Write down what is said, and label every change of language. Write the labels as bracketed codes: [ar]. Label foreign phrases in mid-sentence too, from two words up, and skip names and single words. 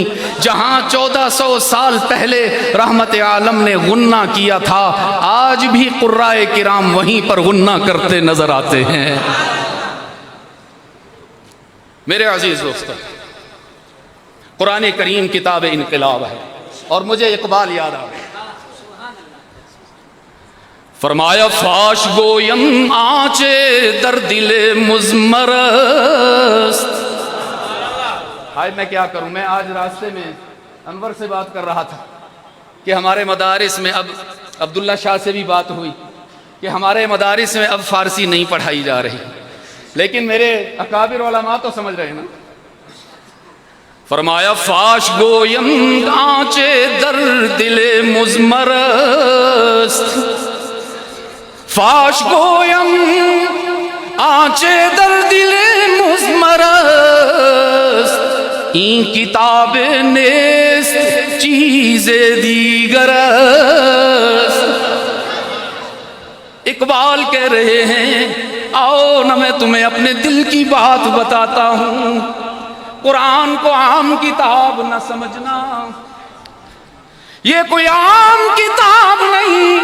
[ur] جہاں 1400 سال پہلے رحمت عالم نے غنہ کیا تھا آج بھی قرائے کرام وہیں پر غنہ کرتے نظر آتے ہیں. میرے عزیز دوستو، قرآن کریم کتاب انقلاب ہے. اور مجھے اقبال یاد آ گیا. فرمایا [fa] فاش گویم آنچے در دل مزمرست. [ur] ہائے میں کیا کروں، میں آج راستے میں انور سے بات کر رہا تھا کہ ہمارے مدارس میں اب عبداللہ شاہ سے بھی بات ہوئی کہ ہمارے مدارس میں اب فارسی نہیں پڑھائی جا رہی. لیکن میرے اکابر علماء تو سمجھ رہے ہیں نا. [fa] فرمایا فاش گویم آنچے در دل مزمرست، فاش گویم آنچے در دل مزمرست، این کتاب نیست چیز دیگرست. [ur] اقبال کہہ رہے ہیں آؤ نہ میں تمہیں اپنے دل کی بات بتاتا ہوں. قرآن کو عام کتاب نہ سمجھنا، یہ کوئی عام کتاب نہیں.